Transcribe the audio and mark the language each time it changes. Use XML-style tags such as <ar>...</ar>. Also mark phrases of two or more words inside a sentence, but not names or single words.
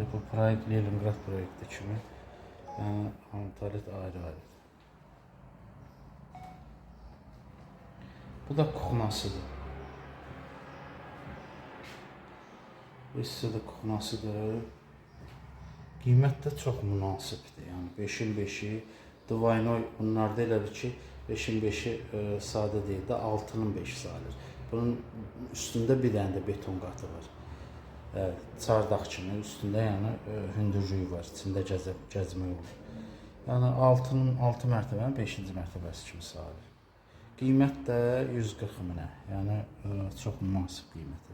<az>Bu proyekt Leningrad proyekti kimi. Yəni hamam tualet ayrı-ayrıdır. Bu da kuxnasıdır. Bu hissə də kuxnasıdır. Qiymət də çox münasibdir. Yəni 5-in 5-i, Dvaynoy bunlarda elədir ki, 5-in 5-i sadə deyil də 6-nın 5-i sayılır. Bunun üstündə bir dənə də beton qatı var. Çardaq kimi üstündə yəni hündürlüyü var, içində gəzmək olur. Yəni 6 mərtəbənin 5-ci mərtəbəsi kimi sayılır. Qiymət də 140 minə, yəni çox münasib qiyməti.</az>